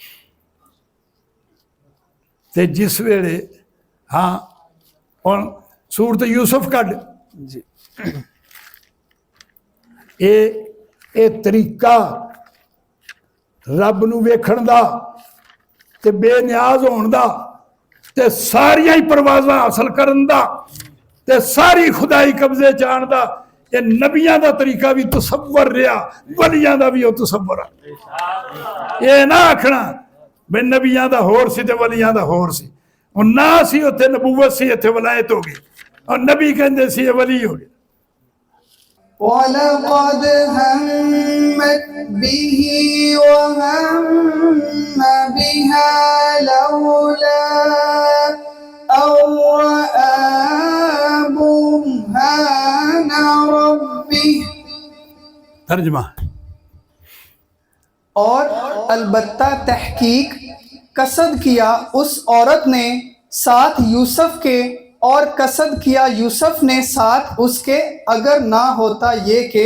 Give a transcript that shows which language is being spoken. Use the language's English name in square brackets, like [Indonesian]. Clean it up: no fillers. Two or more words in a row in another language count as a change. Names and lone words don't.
[Punjabi] تے جس ویلے ہاں اور سورت یوسف کڈھ جی، یہ طریقہ رب نوں ویکھݨ دا تے بے نیاز ہوݨ دا تے ساریاں ہی پروازاں حاصل کرن دا تے ساری خدائی قبضے چ آݨ دا، یہ نبیاں دا طریقہ بھی تصور رہا، ولیاں دا بھی وہ تصور ہے. یہ نا آکھنا بے نبیاں دا ہور سی تے ولیاں دا ہور سی. اور نا سی اتھے نبوت سی، ایتھے ولایت ہو گئی، اور نبی کہندے سی یہ ولی ہو گئے. [Arabic] ولقد همت به وهم بها لولا أو رأى برهان ربه. [Urdu] ترجمہ. اور البتہ تحقیق قصد کیا اس عورت نے ساتھ یوسف کے اور قصد کیا یوسف نے ساتھ اس کے، اگر نہ ہوتا یہ کہ